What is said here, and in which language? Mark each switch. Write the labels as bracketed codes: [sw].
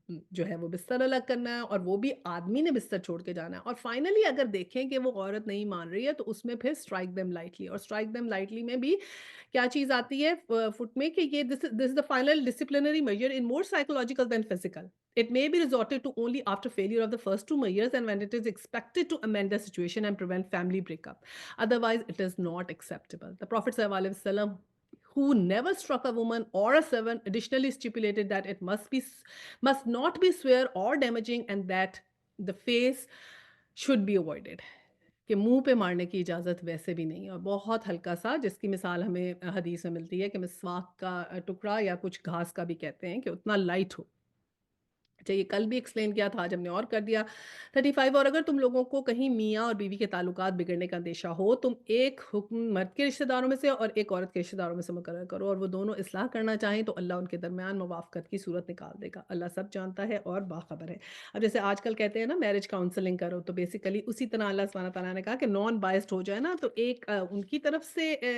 [ur] جو ہے وہ بستر الگ کرنا ہے، اور وہ بھی آدمی نے بستر چھوڑ کے جانا ہے، اور فائنلی اگر دیکھیں کہ وہ عورت نہیں مان رہی ہے تو اس میں پھر اسٹرائک دیم لائٹلی، اور اسٹرائک دیم لائٹلی میں بھی کیا چیز آتی ہے فٹ میں کہ یہ [en] this is the final disciplinary measure in more psychological than physical. It may be resorted to only after failure of the first two measures and when it is expected to amend the situation and prevent family breakup. Otherwise, it is not acceptable. The Prophet ﷺ, who never struck a woman or a servant, additionally stipulated that it must not be severe or damaging and that the face should be avoided. [ur] کہ منہ پہ مارنے کی اجازت ویسے بھی نہیں، اور بہت ہلکا سا، جس کی مثال ہمیں حدیث میں ملتی ہے کہ مسواک کا ٹکڑا یا کچھ گھاس کا بھی کہتے ہیں کہ اتنا لائٹ ہو۔ اچھا یہ کل بھی ایکسپلین کیا تھا، آج ہم نے اور کر دیا۔ 35، اور اگر تم لوگوں کو کہیں میاں اور بیوی کے تعلقات بگڑنے کا اندیشہ ہو، تم ایک حکم مرد کے رشتہ داروں میں سے اور ایک عورت کے رشتہ داروں میں سے مقرر کرو، اور وہ دونوں اصلاح کرنا چاہیں تو اللہ ان کے درمیان موافقت کی صورت نکال دے گا، اللہ سب جانتا ہے اور باخبر ہے۔ اب جیسے آج کل کہتے ہیں نا میرج کاؤنسلنگ کرو، تو بیسیکلی اسی طرح اللہ سبحانہ تعالیٰ نے کہا کہ نان بائسڈ ہو جائے نا، تو ایک ان کی طرف سے